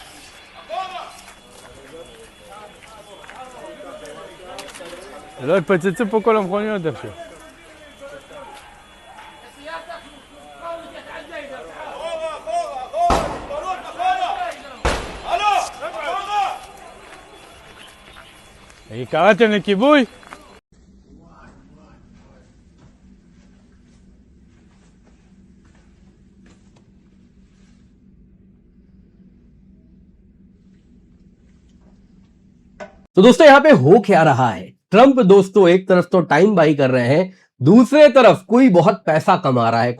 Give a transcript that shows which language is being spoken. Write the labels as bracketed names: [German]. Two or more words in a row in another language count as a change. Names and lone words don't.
[Hebrew] שלא יתפוצצו פה כל המכוניות עכשיו. קראתם לכיבוי? [Hindi] तो दोस्तों यहां पे हो क्या रहा है, ट्रंप दोस्तों एक तरफ तो [English] time buy [Hindi] कर रहे हैं, दूसरे तरफ कोई बहुत पैसा कमा रहा है।